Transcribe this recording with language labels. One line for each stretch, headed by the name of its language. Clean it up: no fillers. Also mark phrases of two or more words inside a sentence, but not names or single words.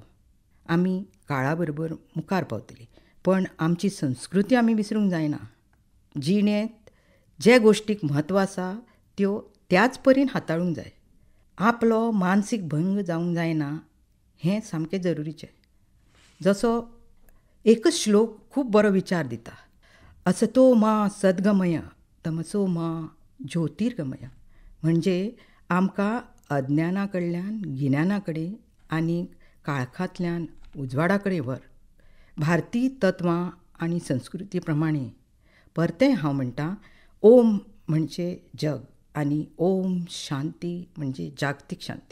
Konkani: आमी काळा बरोबर मुखार पावतलीं, पण आमची संस्कृती आमी विसरूंक जायना. जिणेंत जे गोश्टीक म्हत्व आसा त्यो त्याच परीन हाताळूंक जाय. आपलो मानसीक भंग जावंक जायना हें सामकें जरुरीचें. जसो एकच श्लोक खूब बरो विचार दिता.
Sanskrit: असतो मा सद्गमय तमसो मा ज्योतिर्गमय.
Konkani: म्हणजे आमकां अज्ञाना कडल्यान गिन्याना कडेन आनी काळखांतल्यान उजवाडा कडेन व्हर. भारतीय तत्वां आनी संस्कृती प्रमाणें परतें हांव म्हणटां, ओम म्हणजे जग आनी ओम शांती म्हणजे जागतीक शांती.